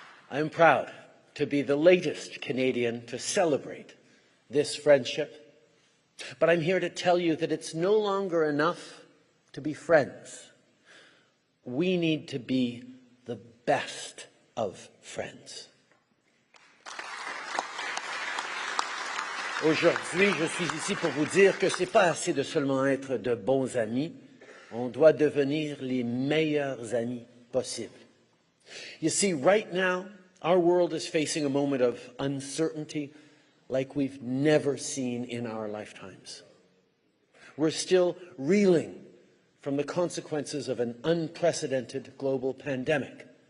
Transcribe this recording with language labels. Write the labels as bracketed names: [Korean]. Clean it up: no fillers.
[English] I am proud to be the latest Canadian to celebrate this friendship, but I'm here to tell you that it's no longer enough to be friends. We need to be the best of friends. [French] Aujourd'hui, je suis ici pour vous dire que ce n'est pas assez de seulement être de bons amis, on doit devenir les meilleurs amis possibles. [English] You see, right now, our world is facing a moment of uncertainty like we've never seen in our lifetimes. We're still reeling from the consequences of an unprecedented global pandemic.